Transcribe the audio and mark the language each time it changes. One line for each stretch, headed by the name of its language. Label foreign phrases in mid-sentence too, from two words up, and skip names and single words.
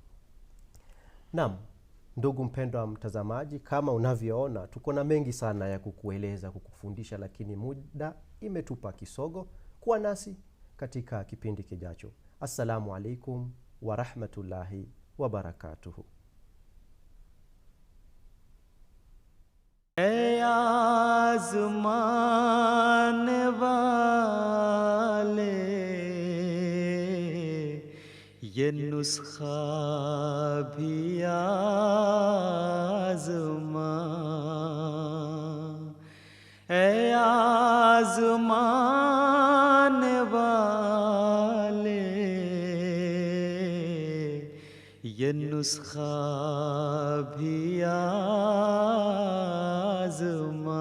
Swahili: Naam, ndugu mpendwa mtazamaji, kama unavyoona tuko na mengi sana ya kukueleza, kukufundisha, lakini muda imetupa kisogo. Kuwa nasi katika kipindi kijacho.
Arabic: السلام عليكم ورحمة الله وبركاته.
Urdu: آزمانے والے یہ نسخہ بھی آزما، آزمانے والے یہ نسخہ بھی آزما.